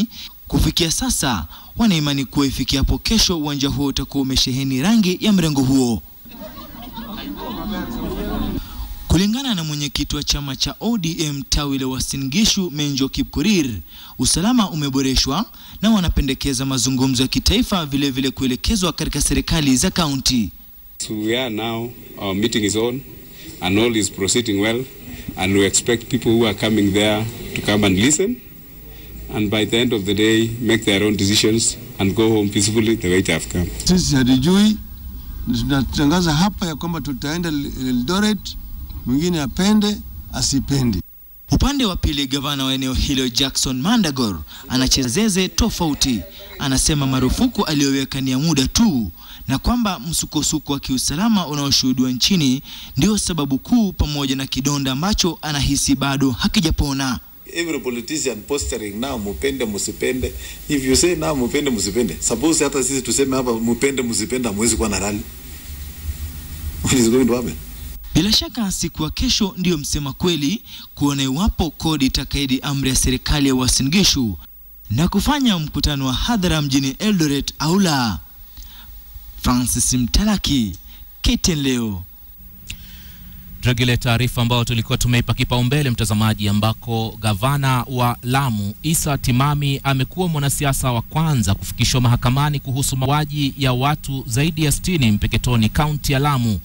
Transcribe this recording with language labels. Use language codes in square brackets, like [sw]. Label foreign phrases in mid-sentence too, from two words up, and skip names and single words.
[sw] Kufikia sasa wanaimani kuwa ifikiapo kesho uwanja huo utakuwa umesheheni rangi ya mrengo huo. Kulingana na mwenyekiti wa chama cha ODM tawi la Uasin Gishu, Menjo Kipkorir, usalama umeboreshwa na wanapendekeza mazungumzo ya kitaifa vile kuelekezwa katika serikali za kaunti. [en] So we are now, our meeting is on and all is proceeding well, and we expect people who are coming there to come and listen, and by the end of the day make their own decisions and go home peacefully the way they have come. [sw] Sisi hatujui, tunatangaza hapa ya kwamba tutaenda Eldoret, mwingine apende asipende. Upande wa pili, gavana wa eneo hilo Jackson Mandagor anacheza zeze tofauti. Anasema marufuku aliyoweka ni ya muda tu na kwamba msukosuko wa kiusalama unaoshuhudiwa nchini ndio sababu kuu, pamoja na kidonda ambacho anahisi bado hakijapona. [en] Every politician posturing now [sw] mupende musipende. [en] If you say now [sw] mupende musipende, suppose hata sisi tuseme hapa mupende musipende, hamwezi kuwa na rally. [en] What is going to happen? [sw] Bila shaka siku ya kesho ndio msema kweli kuona iwapo CORD itakaidi amri ya serikali ya Uasin Gishu na kufanya mkutano wa hadhara mjini Eldoret au la. Francis Mtalaki, KTN leo. Dragile taarifa ambao tulikuwa tumeipa kipaumbele mtazamaji, ambako gavana wa Lamu Issa Timami amekuwa mwanasiasa wa kwanza kufikishwa mahakamani kuhusu mauaji ya watu zaidi ya 60 Mpeketoni, kaunti ya Lamu.